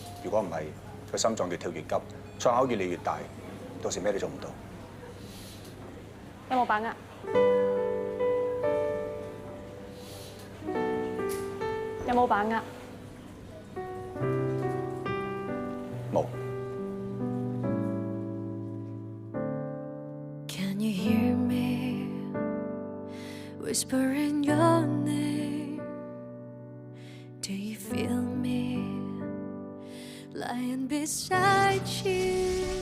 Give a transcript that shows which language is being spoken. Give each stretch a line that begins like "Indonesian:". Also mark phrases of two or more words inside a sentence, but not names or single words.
Cantonese: 如果唔係，佢心臟越跳越急，創口越嚟越大，到時咩都做唔到。有冇把握？有冇把握？冇。
English: Can you hear me whispering your name? Do you feel me lying beside you?